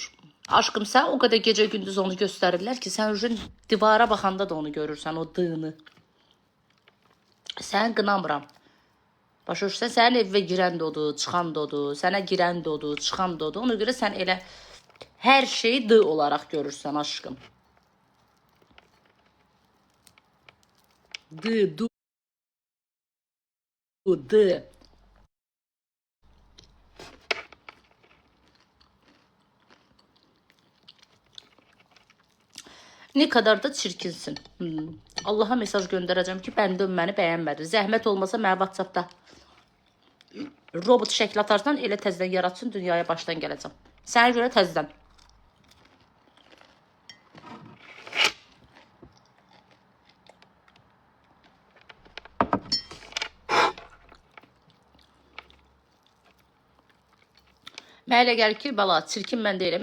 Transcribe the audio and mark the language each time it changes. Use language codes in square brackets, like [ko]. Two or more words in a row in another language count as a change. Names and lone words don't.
[az] Aşkım, sən o qədər gecə gündüz onu göstərirlər ki, sən divara baxanda da onu görürsən, o dığını. Sən qınamıram. Başa düşsən, sənin evə girən də odur, çıxan da odur, sənə girən də odur, çıxan da odur. Ona görə sən elə hər şeyi dığ olaraq görürsən, aşkım. Dığ. [tr] Ne kadar da çirkinsin. Allah'a mesaj göndereceğim ki, [az] bəndən məni bəyənmədi. Zəhmət olmasa mənə WhatsAppda robot şəkli atarsan, elə təzdən yaratsın, dünyaya başdan gələcəm. Sənə görə təzdən. Mənə elə gəlir ki, bala, çirkin mən deyiləm.